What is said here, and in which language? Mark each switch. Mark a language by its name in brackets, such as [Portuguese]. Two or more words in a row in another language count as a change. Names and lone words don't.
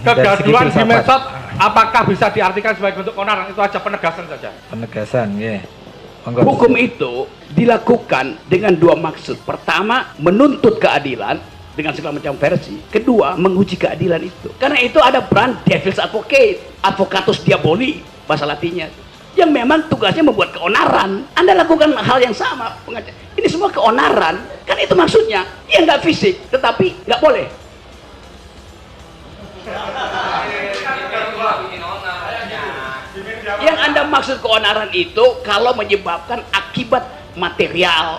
[Indonesian] kegaduhan di medsos, apakah bisa diartikan sebagai bentuk keonaran? Itu aja penegasan saja. Penegasan, ya. Hukum itu dilakukan dengan dua maksud. Pertama, menuntut keadilan dengan segala macam versi. Kedua, menguji keadilan itu. Karena itu ada peran [English] devil's advocate, [Latin] advocatus diaboli, [Indonesian] bahasa latinnya. Yang memang tugasnya membuat keonaran. Anda lakukan hal yang sama. Ini semua keonaran. Kan itu maksudnya. Ya nggak fisik, tetapi nggak boleh. Yang Anda maksud keonaran itu kalau menyebabkan akibat material.